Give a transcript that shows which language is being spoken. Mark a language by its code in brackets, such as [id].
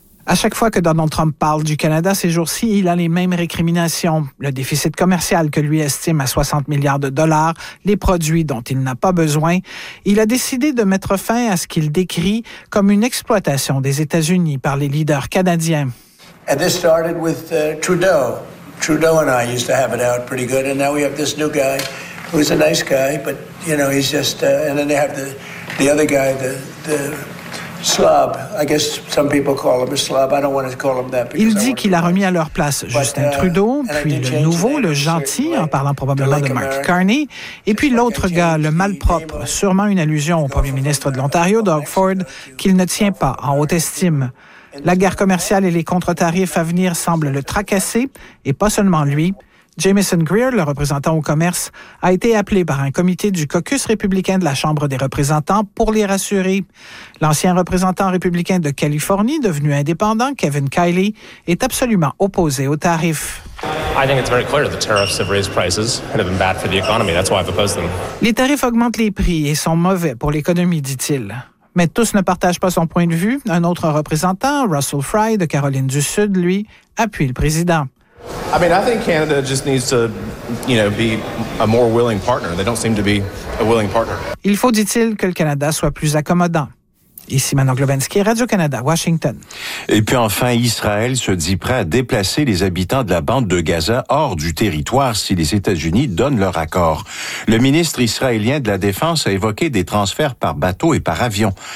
[fr] À chaque fois que Donald Trump parle du Canada ces jours-ci, il a les mêmes récriminations. Le déficit commercial que lui estime à 60 milliards de dollars, les produits dont il n'a pas besoin. Il a décidé de mettre fin à ce qu'il décrit comme une exploitation des États-Unis par les leaders canadiens. [en] And this started with Trudeau. Trudeau and I used to have it out pretty good, and now we have this new guy who's a nice guy, but you know, he's just and then they have the other guy, the slob. I guess some people call him a slob. I don't want to call him that. [fr] Il dit qu'il a remis à leur place Justin Trudeau, puis le nouveau, le gentil, en parlant probablement de Mark Carney, et puis l'autre gars, le malpropre, sûrement une allusion au premier ministre de l'Ontario, Doug Ford, qu'il ne tient pas en haute estime. La guerre commerciale et les contre-tarifs à venir semblent le tracasser, et pas seulement lui. Jameson Greer, le représentant au commerce, a été appelé par un comité du caucus républicain de la Chambre des représentants pour les rassurer. L'ancien représentant républicain de Californie, devenu indépendant, Kevin Kiley, est absolument opposé aux tarifs. [en] I think it's very clear that the tariffs have raised prices and have been bad for the economy. That's why I've opposed them. [fr] Les tarifs augmentent les prix et sont mauvais pour l'économie, dit-il. Mais tous ne partagent pas son point de vue. Un autre représentant, Russell Fry de Caroline du Sud, lui, appuie le président. [en] I mean, I think Canada just needs to, you know, be a more willing partner. They don't seem to be a willing partner. [fr] Il faut, dit-il, que le Canada soit plus accommodant. Ici Manon Globenski, Radio-Canada, Washington. Et puis enfin, Israël se dit prêt à déplacer les habitants de la bande de Gaza hors du territoire si les États-Unis donnent leur accord. Le ministre israélien de la Défense a évoqué des transferts par bateau et par avion.